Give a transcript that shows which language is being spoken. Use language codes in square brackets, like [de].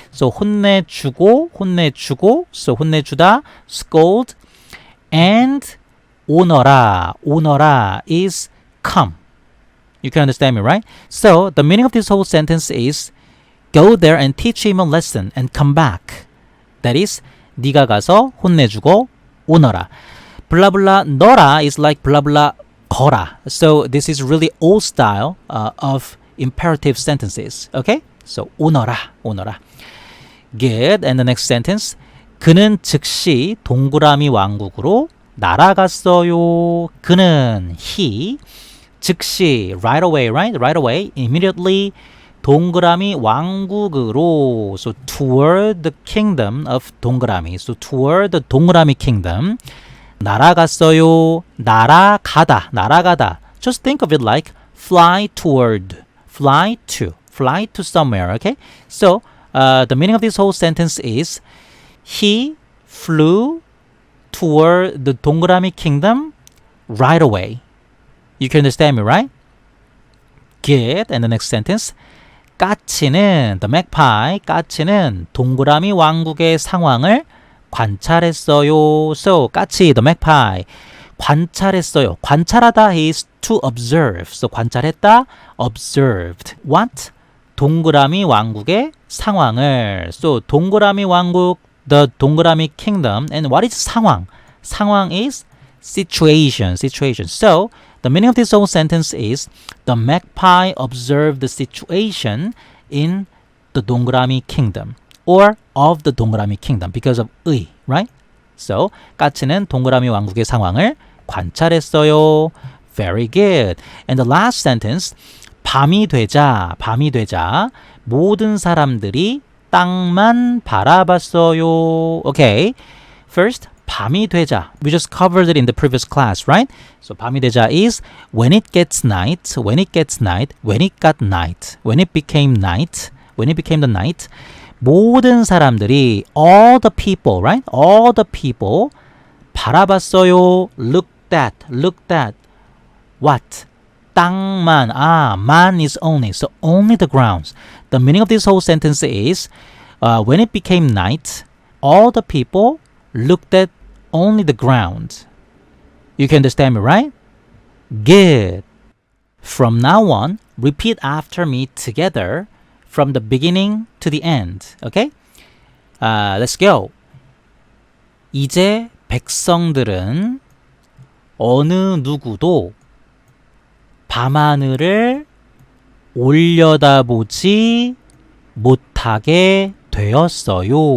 [en] So 혼내주고. So 혼내주다, scold, and 오너라 is come. You can understand me, right? So the meaning of this whole sentence is go there and teach him a lesson and come back. That is, [ko] 네가 가서 혼내주고 오너라. [en] Blah blah 너라 is like blah blah 거라. So this is really old style of imperative sentences. Okay? So 오너라. Good. And the next sentence. [ko] 그는 즉시 동그라미 왕국으로 날아갔어요. [en] 그는 he 즉시 right away, right? Right away, immediately [ko] 동그라미 왕국으로. [en] So toward the kingdom of 동그라미. So toward the 동그라미 kingdom. [ko] 날아갔어요. 날아가다. [en] Just think of it like fly toward, fly to somewhere, okay? So, the meaning of this whole sentence is he flew toward the 동그라미 kingdom right away. You can understand me, right? Good. And the next sentence. [ko] 까치는, [en] the magpie, [ko] 까치는 동그라미 왕국의 상황을 관찰했어요. [en] So, 까치, the magpie. [ko] 관찰했어요. [en] 관찰하다 is to observe. So, 관찰했다, observed. What? [ko] 동그라미 왕국의 상황을. [en] So, 동그라미 왕국, the 동그라미 kingdom. And what is 상황? 상황 is situation. So, the meaning of this whole sentence is the magpie observed the situation in the 동그라미 kingdom. or of the 동그라미 kingdom because of 의, right? [ko] So, 까치는 동그라미 왕국의 상황을 관찰했어요. [en] Very good. And the last sentence, [ko] 밤이 되자 모든 사람들이 땅만 바라봤어요. [en] Okay. First, [ko] 밤이 되자. [en] We just covered it in the previous class, right? So [ko] 밤이 되자 [en] is when it gets night, when it got night, when it became the night. 모든 사람들이, all the people, right? All the people 바라봤어요. Looked at. What? 땅만. man is only. So only the grounds. The meaning of this whole sentence is when it became night, all the people looked at only the ground. You can understand me, right? Good. From now on, repeat after me together from the beginning to the end. Okay? Let's go. [ko] 이제 백성들은 어느 누구도 밤하늘을 올려다보지 못하게 되었어요.